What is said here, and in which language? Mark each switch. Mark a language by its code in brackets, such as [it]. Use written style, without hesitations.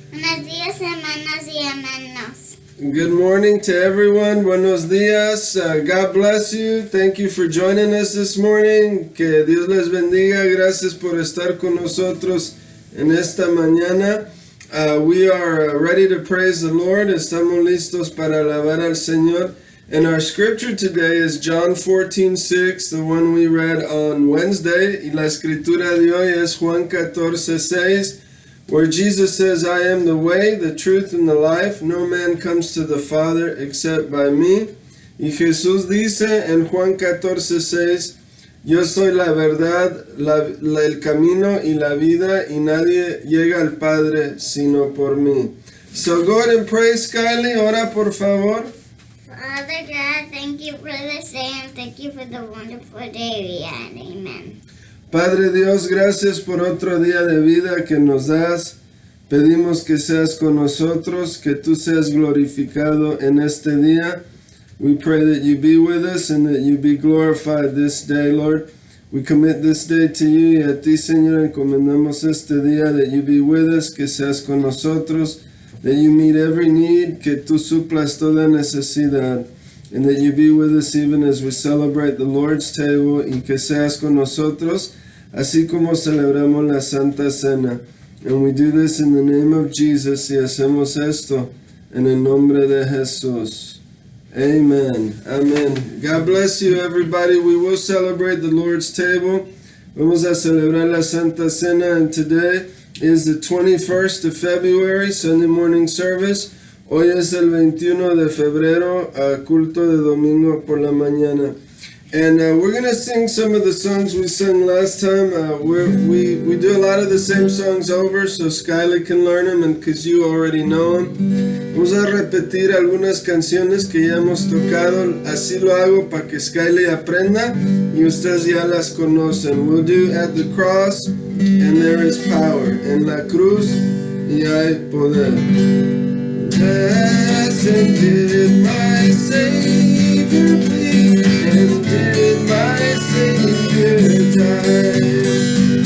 [es] Buenos días, hermanos y hermanos. [en] Good morning to everyone. [es] Buenos días. [en] God bless you. Thank you for joining us this morning. [es] Que Dios les bendiga. Gracias por estar con nosotros en esta mañana. [en] We are ready to praise the Lord. [es] Estamos listos para alabar al Señor. [en] And our scripture today is John 14:6, the one we read on Wednesday. [es] Y la escritura de hoy es Juan 14:6, [en] where Jesus says, I am the way, the truth, and the life. No man comes to the Father except by me. [es] Y Jesús dice en Juan 14:6, yo soy la verdad, el camino y la vida, y nadie llega al Padre sino por mí. [en] So go ahead and pray, Skyly. [es] Ora, por favor. [en] Father God, thank you for this day and thank you for the wonderful day we had. Amen. [es] Padre Dios, gracias por otro día de vida que nos das. Pedimos que seas con nosotros, que tú seas glorificado en este día. [en] We pray that you be with us and that you be glorified this day, Lord. We commit this day to you [es] y a ti, Señor, encomendamos este día, [en] that you be with us, [es] que seas con nosotros, [en] that you meet every need, [es] que tú suplas toda necesidad, [en] and that you be with us even as we celebrate the Lord's table, [es] y que seas con nosotros, así como celebramos la Santa Cena. [en] And we do this in the name of Jesus, [es] y hacemos esto en el nombre de Jesús. [en] Amen. Amen. God bless you, everybody. We will celebrate the Lord's table. [es] Vamos a celebrar la Santa Cena, [en] and today is the 21st of February, Sunday morning service. [es] Hoy es el 21 de febrero, culto de domingo por la mañana. [en] And we're going to sing some of the songs we sang last time. We do a lot of the same songs over, so Skyly can learn them, and because you already know them. [es] Vamos a repetir algunas canciones que ya hemos tocado. Así lo hago para que Skyly aprenda y ustedes ya las conocen. [en] We'll do At the Cross, and There is Power. [es] En la cruz y hay poder. [en] Blessed did my Savior bleed, and did my Savior die?